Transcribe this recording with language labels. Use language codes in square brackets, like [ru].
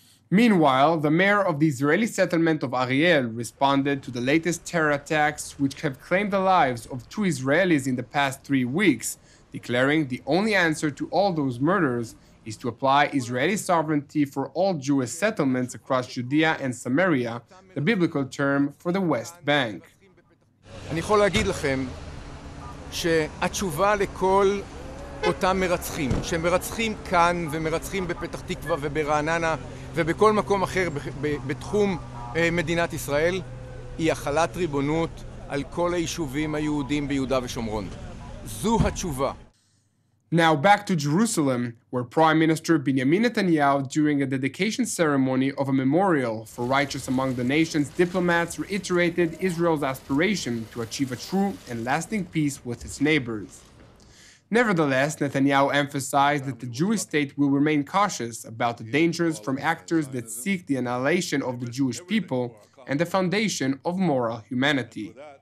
[en] Meanwhile, the mayor of the Israeli Settlement of Ariel responded to the latest terror attacks, which have claimed the lives of 2 Israelis in the past 3 weeks, declaring the only answer to all those murders is to apply Israeli sovereignty for all Jewish settlements across Judea and Samaria, the biblical term for the West Bank. [he] אני יכול להגיד לכם שהתשובה לכל אותם מרצחים, שמרצחים כאן ומרצחים בפתח תקווה וברעננה ובכל מקום אחר בתחום מדינת ישראל, היא החלת ריבונות על כל היישובים היהודיים ביהודה ושומרון. זו התשובה. [en] Now back to Jerusalem, where Prime Minister Benjamin Netanyahu, during a dedication ceremony of a memorial for righteous among the nation's diplomats, reiterated Israel's aspiration to achieve a true and lasting peace with its neighbors. Nevertheless, Netanyahu emphasized that the Jewish state will remain cautious about the dangers from actors that seek the annihilation of the Jewish people and the foundation of moral humanity.